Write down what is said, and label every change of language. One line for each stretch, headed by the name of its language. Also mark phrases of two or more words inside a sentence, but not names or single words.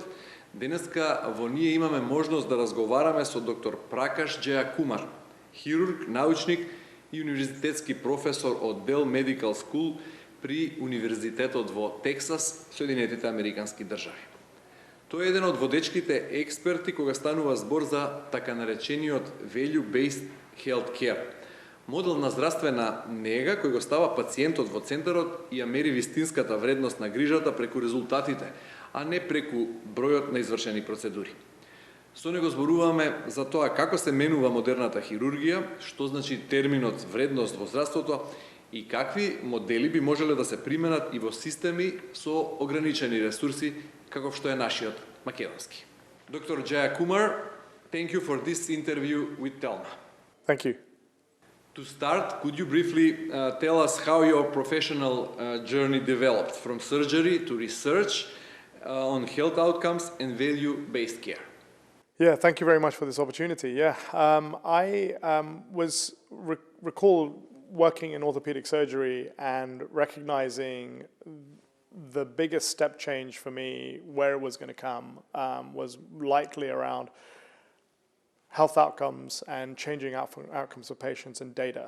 Macedonian: Денеска во ние имаме можност да разговараме со доктор Пракеш Јајакумар, хирург, научник и универзитетски професор од Dell Medical School при Универзитетот во Тексас, Соединетите Американски држави. Тој е еден од водечките експерти кога станува збор за така наречениот
English: value-based healthcare,
Macedonian: модел на здравствена нега кој го става пациентот во центарот и ја мери вистинската вредност на грижата преку резултатите, а не преку бројот на извршени процедури. Со него зборуваме за тоа како се менува модерната хирургија, што значи терминот вредност во здравството и какви модели би можеле да се применат и во системи со ограничени ресурси, каков што е нашиот македонски. Доктор Јајакумар,
English: thank you for this interview with Telma. Thank you. To start, could you briefly tell us how your professional journey developed from surgery to research on health outcomes and value-based care? Yeah, thank you very much for this opportunity. Yeah, I recall working in orthopedic surgery and recognizing the biggest step change for me, where it was going to come, was likely around health outcomes and changing outcomes of patients and data.